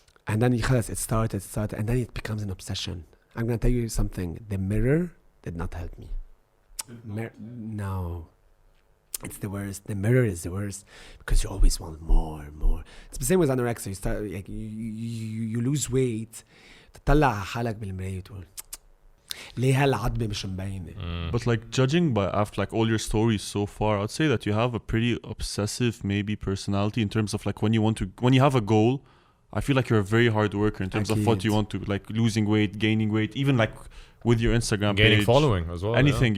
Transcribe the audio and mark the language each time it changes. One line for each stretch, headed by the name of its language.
English: And then it started, and then it becomes an obsession. I'm gonna tell you something. The mirror did not help me. No, it's the worst. The mirror is the worst because you always want more. It's the same with anorexia. You start like you lose weight.
Arabic: تطلع حالك بالمراية وتقول ليه هالعظمة مش مبينة.
English: But like judging by after like all your stories so far, I'd say that you have a pretty obsessive maybe personality in terms of like when you have a goal. I feel like you're a very hard worker in terms of what you want to, like losing weight, gaining weight, even like with your Instagram Gaining page, following as well. anything.